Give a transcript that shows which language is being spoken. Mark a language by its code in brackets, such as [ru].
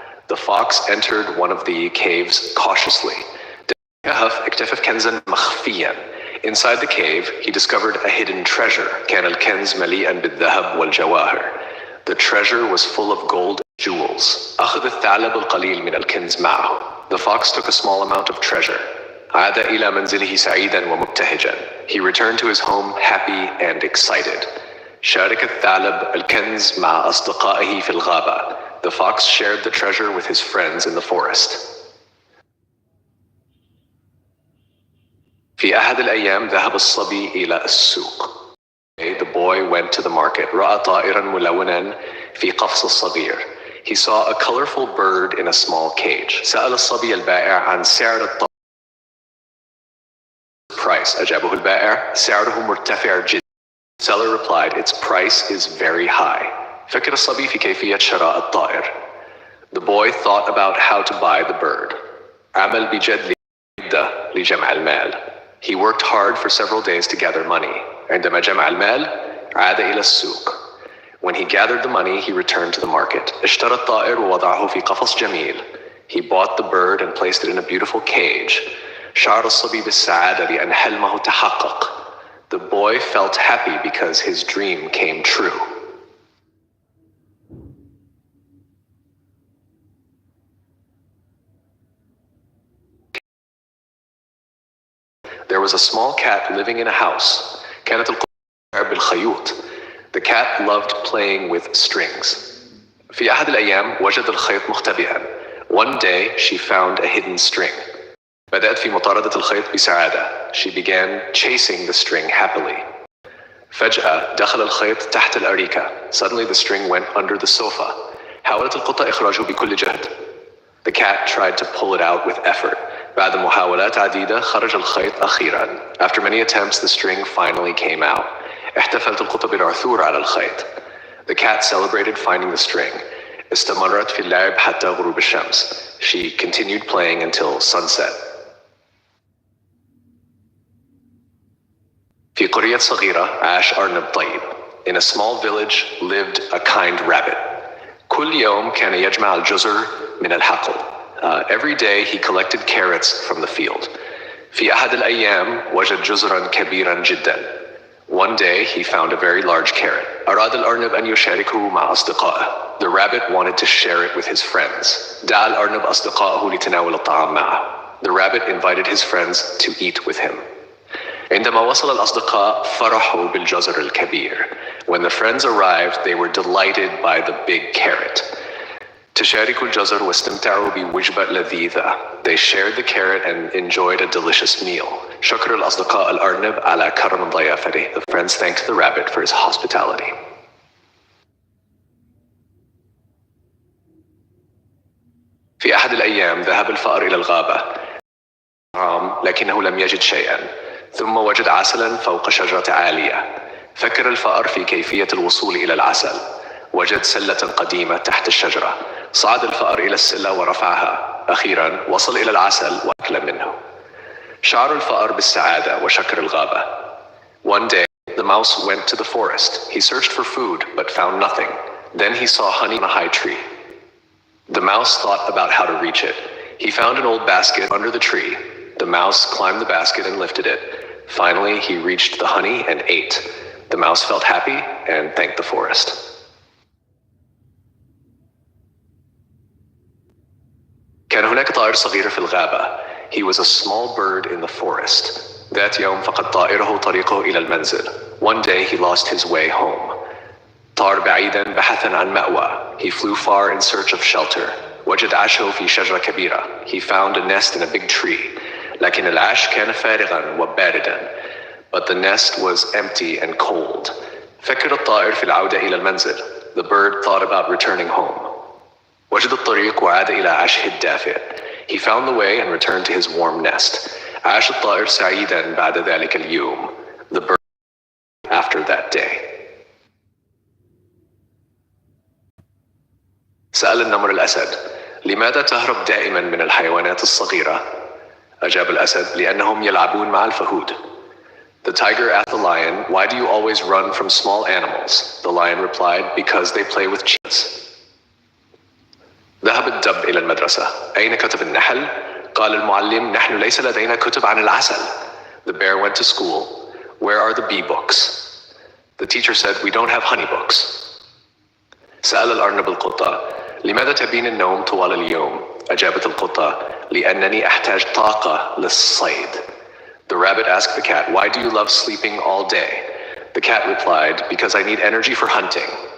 [en] The fox entered one of the caves cautiously. [ar] الكهف اكتشف كنزا مخفيا. [en] Inside the cave he discovered a hidden treasure. [ar] كان الكنز مليئا بالذهب والجواهر. [en] The treasure was full of gold and jewels. [ar] أخذ الثعلب القليل من الكنز معه. [en] The fox took a small amount of treasure. [ar] عاد إلى منزله سعيدا ومبتهجا. [en] He returned to his home happy and excited. [ar] شارك الثعلب الكنز مع أصدقائه في الغابة. [en] The fox shared the treasure with his friends in the forest. [ar] في أحد الأيام ذهب الصبي إلى السوق. [en] The boy went to the market. [ar] رأى طائرا ملونا في قفص الصغير. [en] He saw a colorful bird in a small cage. [ar] سأل الصبي البائع عن سعر الطائر. [en] Price. [ar] أجابه البائع سعره مرتفع جدا. [en] Seller replied, its price is very high. [ar] فكر الصبي في كيفية شراء الطائر. [en] The boy thought about how to buy the bird. [ar] عمل بجد لجمع المال. [en] He worked hard for several days to gather money. [ar] عندما جمع المال عاد إلى السوق. [en] When he gathered the money, he returned to the market. [ar] اشترى الطائر ووضعه في قفص جميل. [en] He bought the bird and placed it in a beautiful cage. [ar] شعر الصبي بالسعادة لأن حلمه تحقق. [en] The boy felt happy because his dream came true. There was a small cat living in a house. [ar] كانت القطة تلعب بالخيوط. [en] The cat loved playing with strings. [ar] في أحد الأيام وجد الخيط مختبئا. [en] One day she found a hidden string. [ar] بدأت في مطاردة الخيط بسعادة. [en] She began chasing the string happily. [ar] فجأة دخل الخيط تحت الأريكة. [en] Suddenly the string went under the sofa. [ar] حاولت القطة إخراجه بكل جهد. [en] The cat tried to pull it out with effort. [ar] بعد محاولات عديدة خرج الخيط أخيرا. [en] After many attempts the string finally came out. [ar] احتفلت القطة بالعثور على الخيط. [en] The cat celebrated finding the string. [ar] استمرت في اللعب حتى غروب الشمس. [en] She continued playing until sunset. [ar] في قرية صغيرة عاش أرنب طيب. [en] In a small village lived a kind rabbit. [ar] كل يوم كان يجمع الجزر من الحقل. [en] Every day he collected carrots from the field. [ar] في أحد الأيام وجد جزرا كبيرا جدا. [en] One day, he found a very large carrot. [ar] أراد الأرنب أن يشاركه مع أصدقائه. [en] The rabbit wanted to share it with his friends. [ar] دعا الأرنب أصدقائه لتناول الطعام معه. [en] The rabbit invited his friends to eat with him. [ar] عندما وصل الأصدقاء فرحوا بالجزر الكبير. [en] When the friends arrived, they were delighted by the big carrot. [ar] تشاركوا الجزر واستمتعوا بوجبة لذيذة. [en] They shared the carrot and enjoyed a delicious meal. [ar] شكر الأصدقاء الأرنب على كرم ضيافته. [en] The friends thanked the rabbit for his hospitality. [ar] في أحد الأيام ذهب الفأر إلى الغابة لكنه لم يجد شيئا. ثم وجد عسلا فوق شجرة عالية. فكر الفأر في كيفية الوصول إلى العسل. وجد سلة قديمة تحت الشجرة. صعد الفأر إلى السلة ورفعها. أخيرا وصل إلى العسل وأكل منه. شعر الفأر بالسعادة وشكر الغابة. [en] One day, the mouse went to the forest. He searched for food, but found nothing. Then he saw honey on a high tree. The mouse thought about how to reach it. He found an old basket under the tree. The mouse climbed the basket and lifted it. Finally, he reached the honey and ate. The mouse felt happy and thanked the forest. [ar] كان هناك طائر صغير في الغابة. [en] He was a small bird in the forest. [ar] ذات يوم فقد طائره طريقه إلى المنزل. [en] One day he lost his way home. [ar] طار بعيدا بحثا عن مأوى. [en] He flew far in search of shelter. [ar] وجد عشه في شجرة كبيرة. [en] He found a nest in a big tree. [ar] لكن العش كان فارغا وباردا. [en] But the nest was empty and cold. [ar] فكر الطائر في العودة إلى المنزل. [en] The bird thought about returning home. [ar] وجد الطريق وعاد إلى عشه الدافئ. [en] He found the way and returned to his warm nest. [ar] عاش الطائر سعيدا بعد ذلك اليوم. [en] The bird after that day. [ar] سأل النمر الأسد: لماذا تهرب دائما من الحيوانات الصغيرة؟ أجاب الأسد: لأنهم يلعبون مع الفهود. [en] The tiger asked the lion, why do you always run from small animals? The lion replied, because they play with cheetahs. [ar] ذهب الدب إلى المدرسة. أين كتب النحل؟ قال المعلم: نحن ليس لدينا كتب عن العسل. [en] The bear went to school. Where are the bee books? The teacher said, we don't have honey books. [ar] سأل الأرنب القطة: لماذا تبين النوم طوال اليوم؟ أجابت القطة: لأنني أحتاج طاقة للصيد. [en] The rabbit asked the cat, why do you love sleeping all day? The cat replied, because I need energy for hunting.